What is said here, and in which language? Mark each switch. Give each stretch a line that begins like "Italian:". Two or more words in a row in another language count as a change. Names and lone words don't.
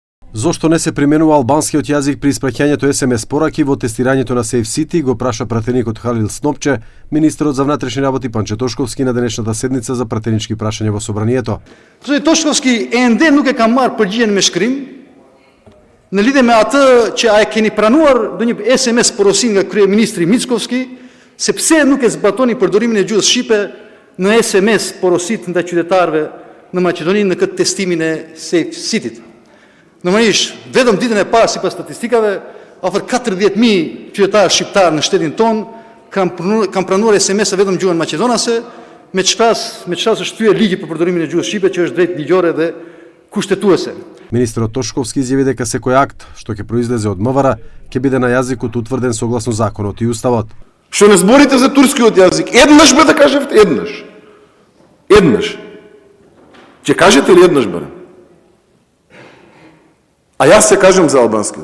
Macedonian: Зошто не се применува албанскиот јазик при испраќањето SMS пораки во тестирањето на Safe City, го праша пратеникот Халил Снопче, министерот за внатрешни работи Панче Тошковски на денешната седница за пратенички прашања во собранието. Господин Тошковски,
Albanian: ende nuk e ka marrë përgjigjen me shkrim në lidhje me atë që a e keni pranuar do një SMS porosin nga kryeministri Mickovski, se pse nuk e zbatoni përdorimin e gjuhës shqipe në SMS porosit ndaj qytetarëve në Maqedoni në këtë testimin e Safe City-t. Normalisht, vetëm ditën e parë sipas statistikave, afër 40.000 qytetarë shqiptar në shtetin ton kanë pranuar SMS-a vetëm gjuhën maqedonase, me çfarë është thyer ligji për përdorimin e gjuhës shqipe që është drejt ligjore dhe kushtetuese.
Macedonian: Министерот Тошковски изјави дека секој акт што ќе произлезе од МВР ќе биде на јазикот утврден согласно законот и уставот. Што не зборите за турскиот јазик, еднаш бе да кажете, еднаш. Еднаш. Ќе кажете ли еднаш барем? А јас се кажем за албанскиот.